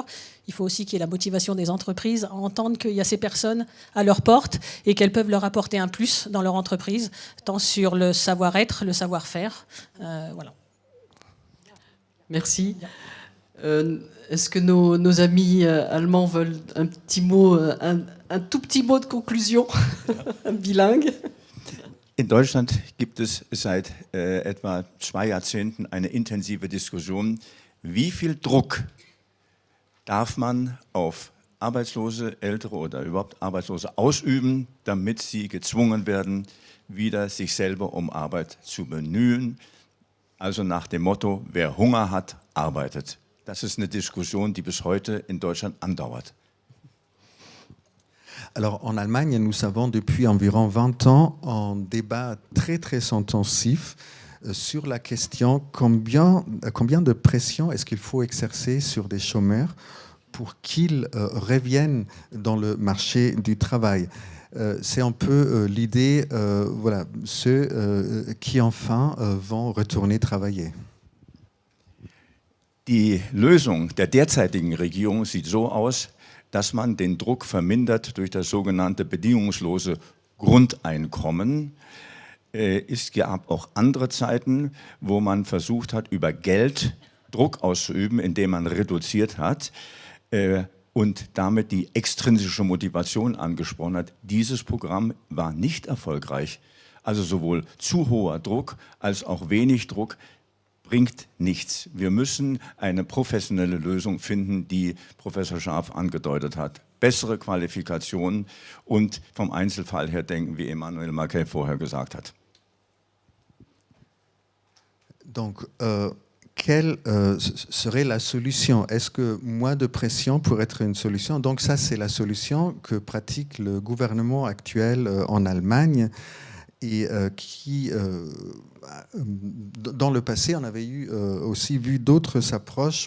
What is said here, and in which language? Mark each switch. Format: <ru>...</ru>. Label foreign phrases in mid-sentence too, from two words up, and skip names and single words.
<fr>Il faut aussi qu'il y ait la motivation des entreprises à entendre qu'il y a ces personnes à leur porte et qu'elles peuvent leur apporter un plus dans leur entreprise, tant sur le savoir-être, le savoir-faire. Voilà. Merci. Est-ce que nos amis allemands veulent un petit mot, un tout petit mot de conclusion, bilingue?</fr> <de>In Deutschland gibt es seit etwa 2 Jahrzehnten eine intensive Diskussion, wie viel Druck darf man auf Arbeitslose, Ältere oder überhaupt Arbeitslose ausüben, damit sie gezwungen werden, wieder sich selber um Arbeit zu bemühen. Also nach dem Motto, wer Hunger hat, arbeitet. Das ist eine Diskussion, die bis heute in Deutschland andauert.</de> <fr>Alors en Allemagne, nous avons depuis environ 20 ans un débat très très intensif sur la question combien de pression est-ce qu'il faut exercer sur des chômeurs pour qu'ils reviennent dans le marché du travail. C'est un peu l'idée, voilà, ceux qui enfin vont retourner travailler.</fr> <de>Die Lösung der derzeitigen Regierung sieht so aus, dass man den Druck vermindert durch das sogenannte bedingungslose Grundeinkommen. Es gab auch andere Zeiten, wo man versucht hat, über Geld Druck auszuüben, indem man reduziert hat und damit die extrinsische Motivation angesprochen hat. Dieses Programm war nicht erfolgreich. Also sowohl zu hoher Druck als auch wenig Druck bringt nichts. Wir müssen eine professionelle Lösung finden, die Professor Scharf angedeutet hat. Bessere Qualifikationen und vom Einzelfall her denken, wie Emmanuel Macquet vorher gesagt hat.</de> <fr>Donc, quelle serait la solution? Est-ce que moins de pression pourrait être une solution? Donc ça, c'est la solution que pratique le gouvernement actuel en Allemagne et qui, dans le passé, on avait aussi vu d'autres approches.</fr>